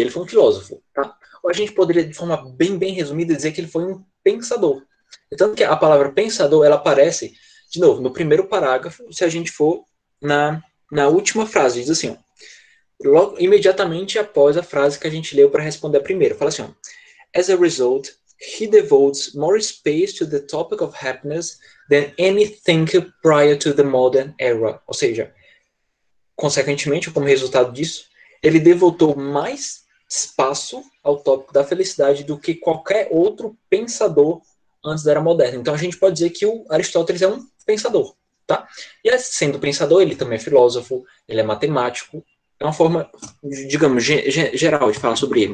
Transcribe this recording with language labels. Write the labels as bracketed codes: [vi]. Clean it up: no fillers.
[pt] Ele foi um filósofo, tá? Ou a gente poderia, de forma bem resumida, dizer que ele foi um pensador. Tanto que a palavra pensador, ela aparece, de novo, no primeiro parágrafo, se a gente for na última frase, diz assim, ó, logo, imediatamente após a frase que a gente leu para responder a primeira. Fala assim, ó, [en] as a result, he devotes more space to the topic of happiness than any thinker prior to the modern era. [pt] Ou seja, consequentemente, como resultado disso, ele devotou mais espaço ao tópico da felicidade do que qualquer outro pensador antes da era moderna. Então a gente pode dizer que o Aristóteles é um pensador, tá? E sendo pensador, ele também é filósofo, ele é matemático, é uma forma, digamos, geral de falar sobre ele.